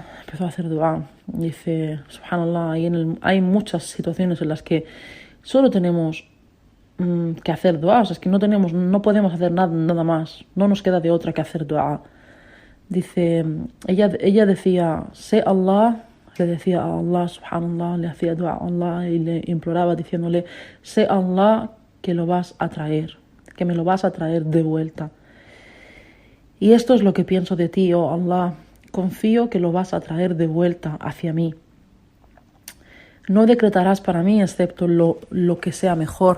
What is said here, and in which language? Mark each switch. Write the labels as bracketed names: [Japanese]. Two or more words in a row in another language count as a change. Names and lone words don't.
[Spanish] Dice, subhanallah, hay muchas situaciones en las que solo tenemos que hacer dua, o sea, es que no podemos hacer nada más, no nos queda de otra que hacer dua. Dice, ella decía, le decía a Allah, subhanallah, le hacía dua a Allah y le imploraba diciéndole, sé Allah que lo vas a traer, que me lo vas a traer de vuelta. Y esto es lo que pienso de ti, oh Allah, confío que lo vas a traer de vuelta hacia mí. No decretarás para mí excepto lo que sea mejor.